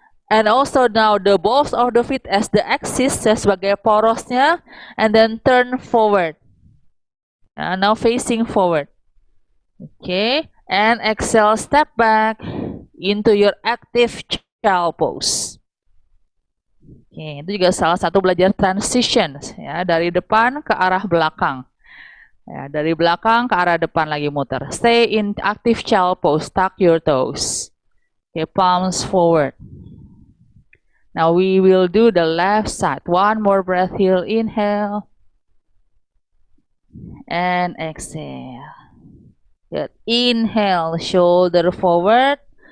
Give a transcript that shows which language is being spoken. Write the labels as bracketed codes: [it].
[en] And also now the balls of the feet as the axis [id] sebagai porosnya. [en] And then turn forward. Now facing forward. Okay. And exhale, step back into your active child pose. [id] Oke, itu juga salah satu belajar transition ya, dari depan ke arah belakang. Ya, dari belakang ke arah depan lagi muter. [en] Stay in active child pose. Tuck your toes. Okay, palms forward. Now we will do the left side. One more breath here. Inhale. And exhale. Good. Inhale, shoulder forward.